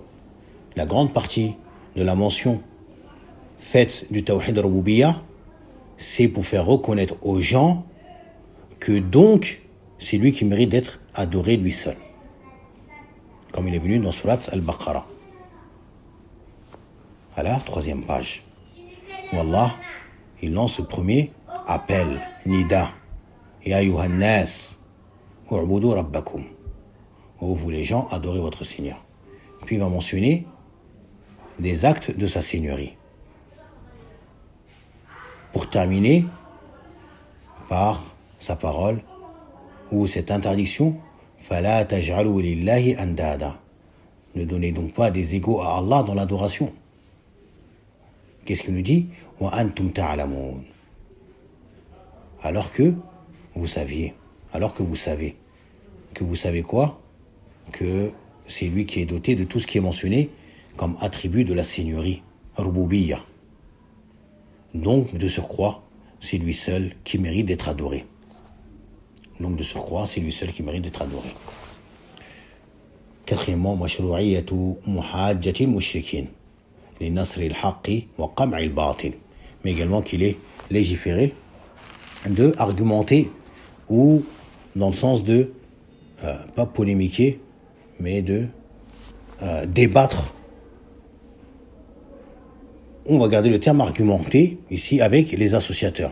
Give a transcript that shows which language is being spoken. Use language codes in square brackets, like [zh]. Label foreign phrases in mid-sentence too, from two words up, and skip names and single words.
[fr] La grande partie de la mention faite du [ar] توحيد الربوبية, [fr] c'est pour faire reconnaître aux gens que donc c'est lui qui mérite d'être adoré lui seul. Comme il est venu dans Surat al-Baqarah. À la 3e page. Où Allah, il lance ce premier appel, Nida. [ar] يا أيها الناس اعبدوا ربكم. [fr] ô vous les gens, adorez votre Seigneur. Puis il va mentionner des actes de sa Seigneurie. Pour terminer par sa parole ou cette interdiction, [ar] فَلَا تَجْعَلُوا لِلَّهِ أَنْدَادًا. [fr] Ne donnez donc pas des égaux à Allah dans l'adoration. Qu'est-ce qu'il nous dit? [ar] وَأَنْتُمْ تَعْلَمُونَ. [fr] Alors que vous savez quoi? Que c'est lui qui est doté de tout ce qui est mentionné comme attribut de la Seigneurie, Rububiyya. Donc, de surcroît, c'est lui seul qui mérite d'être adoré. Quatrièmement, [ar] مشروعية محاجة المشركين لنصر الحق وقمع الباطل. [fr] Mais également qu'il est légiféré de argumenter ou dans le sens de pas polémiquer, mais de débattre. On va garder le terme argumenter ici avec les associateurs.